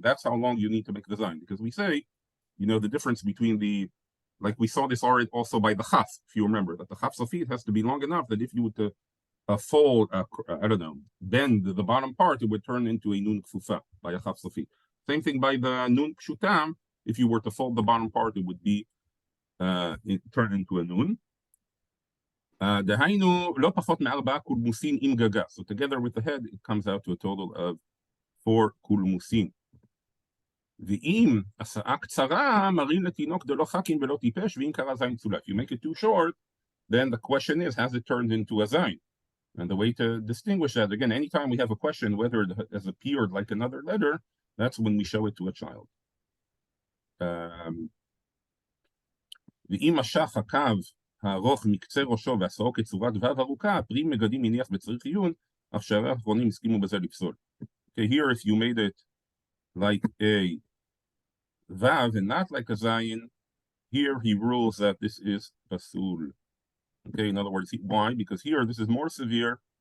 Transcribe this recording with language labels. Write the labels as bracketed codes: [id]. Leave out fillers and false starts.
[en] That's how long you need to make the zayin, because we say, the difference between the, like we saw this already also by the chaf, if you remember, that the chaf sofit has to be long enough that if you were to fold, I don't know, bend the bottom part, it would turn into a nun kfufa by a chaf sofit. Same thing by the nun pshutam. If you were to fold the bottom part, it would be turn into a nun. [he] דהיינו, לא פחות מ4 קולמוסין עם גגה. [en] So together with the head, it comes out to a total of 4 קולמוסין. [he] ואם הסעה קצרה, מראים לתינוק דלא חכים ולא טיפש, ואם קרא זין צולה. [en] If you make it too short, then the question is, has it turned into a zayin? And the way to distinguish that, again, anytime we have a question whether it has appeared like another letter, that's when we show it to a child. [he] ואם משך הקו הארוך מקצה ראשו ועשאו כצורת וו ארוכה, פרי מגדים מניח בצריך עיון, אך שהרי האחרונים הסכימו בזה לפסול. [en] Okay, here if you made it like a vav and not like a zayin, here he rules that this is pasul. Okay, in other words, why? Because here this is more severe.